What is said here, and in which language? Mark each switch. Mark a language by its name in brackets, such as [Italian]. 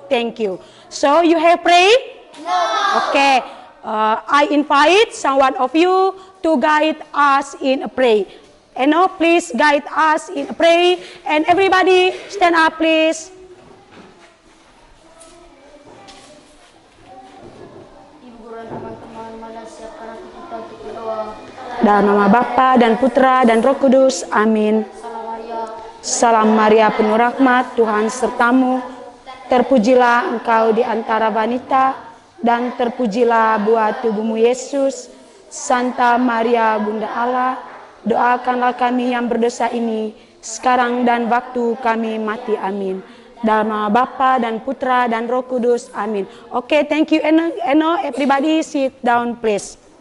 [English] Thank you. So you have prayed? No. Okay. I invite someone of you to guide us in a pray. And now please guide us in a pray. And everybody stand up, please. [Indonesian] Ibu guru dan teman-teman, malah siapkan hati kita untuk berdoa. Dalam nama Bapa dan Putra dan Roh Kudus. Amin. Salam Maria. Salam Maria penuh rahmat, Tuhan sertamu. Terpujilah engkau di antara wanita, dan terpujilah buah tubuhmu Yesus. Santa Maria Bunda Allah, doakanlah kami yang berdosa ini, sekarang dan waktu kami mati. Amin. Dalam nama Bapa dan Putra dan Roh Kudus. [English] Amin. Okay, thank you. And now everybody sit down, please.